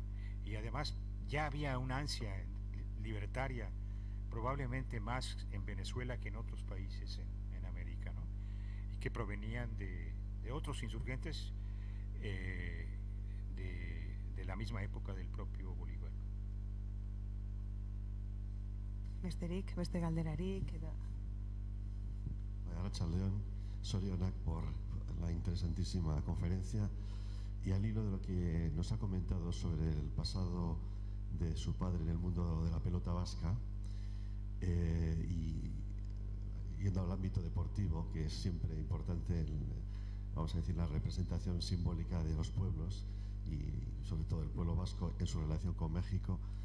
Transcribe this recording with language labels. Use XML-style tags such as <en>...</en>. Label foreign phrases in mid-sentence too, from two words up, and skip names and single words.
<es>Y además ya había una ansia libertaria, probablemente más en Venezuela que en otros países en América, ¿no? Y que provenían de otros insurgentes de la misma época del propio Bolívar.</es> <eu>Besterik, beste galderarik edo... Arratsaldeon, sorionak</eu> <es>por la interesantísima conferencia, y al hilo de lo que nos ha comentado sobre el pasado de su padre en el mundo de la pelota vasca, y yendo al ámbito deportivo, que es siempre importante, vamos a decir, la representación simbólica de los pueblos y sobre todo el pueblo vasco en su relación con México,</es>